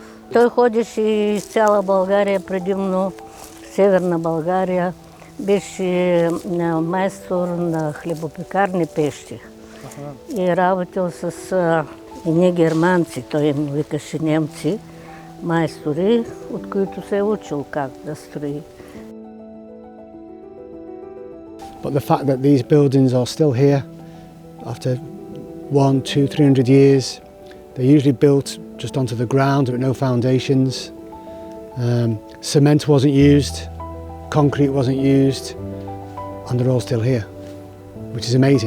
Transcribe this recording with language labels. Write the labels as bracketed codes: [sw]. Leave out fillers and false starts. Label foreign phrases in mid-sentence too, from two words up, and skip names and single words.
[bg] Той ходеше из цяла България, предимно Северна България. Беше майстор на хлебопекарни пещи. И работил с едни германци, той им викаше немци, майстори, от които се е учил как да строи. [en] But the fact that these buildings are still here after 100, 200, 300 years, they're usually built just onto the ground with no foundations. Cement wasn't used, concrete wasn't used, and they're all still here, which is amazing.